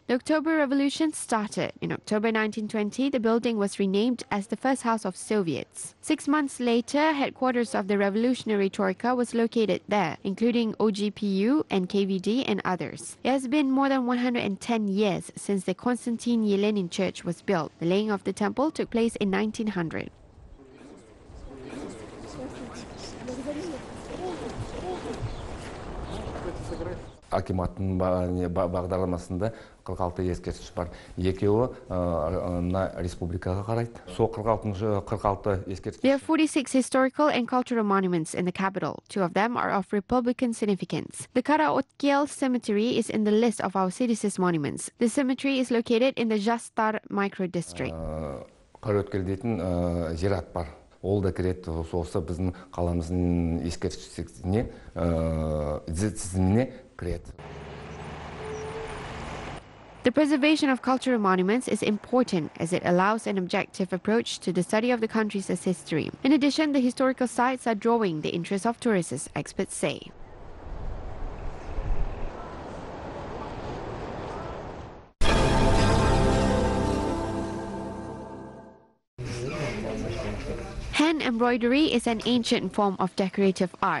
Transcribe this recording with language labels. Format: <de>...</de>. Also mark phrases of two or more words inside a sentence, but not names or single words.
<en>The October Revolution started. In October 1920, the building was renamed as the first house of Soviets. 6 months later, headquarters of the revolutionary troika was located there, including OGPU and KVD and others. It has been more than 110 years since the Konstantin Yelenin Church was built. The laying of the temple took place in 1900.</en> <kk>Акиматтың бағдарламасында 46 ескерткіш бар. Екеуі республикаға қарайды. Сол 46 ескерткіш.</kk> <en>There are 46 historical and cultural monuments in the capital. 2 of them are of Republican significance. The Karaotkel Cemetery is in the list of our city's monuments. The cemetery is located in the Jastar micro-district.</en> <kk>Karaotkel дейтін зират бар. Ол да кіреді, осы біздің қаламыздың ескерткіштеріне кіреді.</kk> <en>The preservation of cultural monuments is important as it allows an objective approach to the study of the country's history. In addition, the historical sites are drawing the interest of tourists, experts say. Hand embroidery is an ancient form of decorative art.</en>